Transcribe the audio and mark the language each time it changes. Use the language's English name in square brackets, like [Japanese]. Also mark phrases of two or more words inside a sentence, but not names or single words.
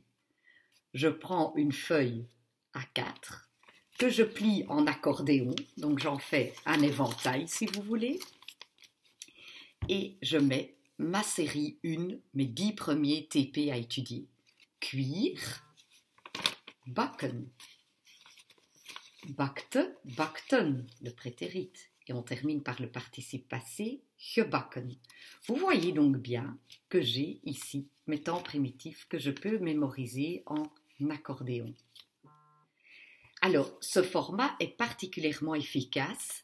[French] Je prends une feuille A4 que je plie en accordéon, donc j'en fais un éventail si vous voulez, et je mets ma série 1, mes 10 premiers TP à étudier. Cuire, [Dutch] bakken, bakte, bakten, [French] le prétérite. Et on termine par le participe passé, gebakken. Vous voyez donc bien que j'ai ici mes temps primitifs que je peux mémoriser en accordéon. Alors, ce format est particulièrement efficace.